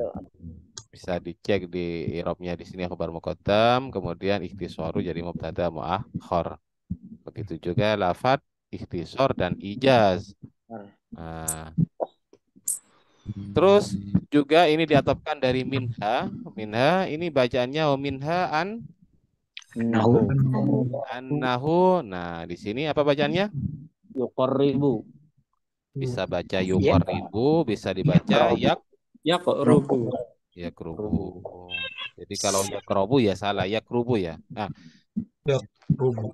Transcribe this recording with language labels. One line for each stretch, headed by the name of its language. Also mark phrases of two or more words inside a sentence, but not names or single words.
Indonesian: Bisa dicek di i'rabnya di sini
Arabic: خبر مقدم,
Indonesian: kemudian ikhtisaru jadi
Arabic: مبتدأ مؤخر.
Indonesian: Begitu juga lafat ikhtisar dan ijaz. Nah, terus juga ini diatopkan dari minha. Minha ini bacaannya
Arabic: منها أنه.
Indonesian: Nah, di sini apa bacaannya? Yuqarribu. Bisa baca yuqarribu, bisa dibaca Yaqrubu. yakrubu. Jadi kalau yakrubu ya salah, yakrubu ya. Nah, Yakrubu.